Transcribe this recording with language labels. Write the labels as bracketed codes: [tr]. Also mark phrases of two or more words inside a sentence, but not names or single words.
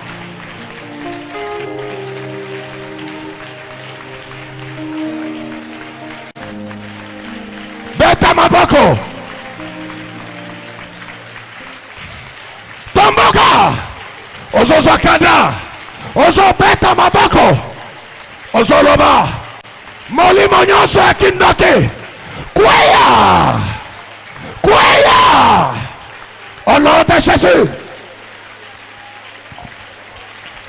[ln] Beta maboko. Tomboka. Ozo zakada. Ozo beta maboko. Ozo loba. Molimo nyonso ya kindoki. Kwea. [fr] Au nom de Jésus.